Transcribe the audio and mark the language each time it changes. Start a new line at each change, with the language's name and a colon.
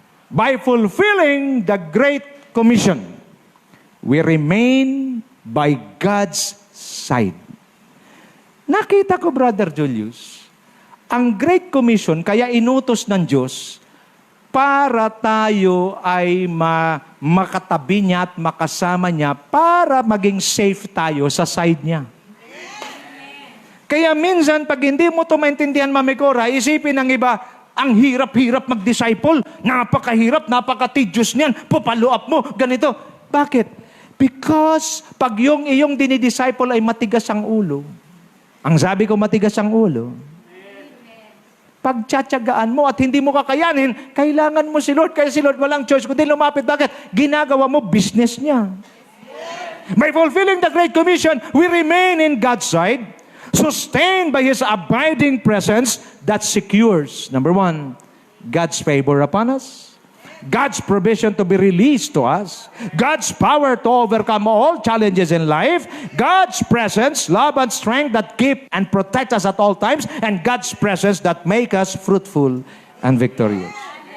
English: By fulfilling the Great Commission, we remain by God's side.
Filipino: Nakita ko, Brother Julius, ang Great Commission, kaya inutos ng Diyos, para tayo ay makatabi niya at makasama niya para maging safe tayo sa side niya. Kaya minsan, pag hindi mo ito maintindihan, Mami Cora, isipin ng iba, ang hirap-hirap mag-disciple, napakahirap, napaka-tedious niyan, papalo up mo, ganito. Bakit? Because pag yung iyong dinidisciple ay matigas ang ulo, ang sabi ko matigas ang ulo, pagtsatsagaan mo at hindi mo kakayanin, kailangan mo si Lord. Kaya si Lord walang choice kundi lumapit. Bakit? Ginagawa mo business niya.
English: By fulfilling the Great Commission, we remain in God's side, sustained by His abiding presence that secures, number one, God's favor upon us, God's provision to be released to us, God's power to overcome all challenges in life, God's presence, love and strength that keep and protect us at all times, and God's presence that make us fruitful and victorious.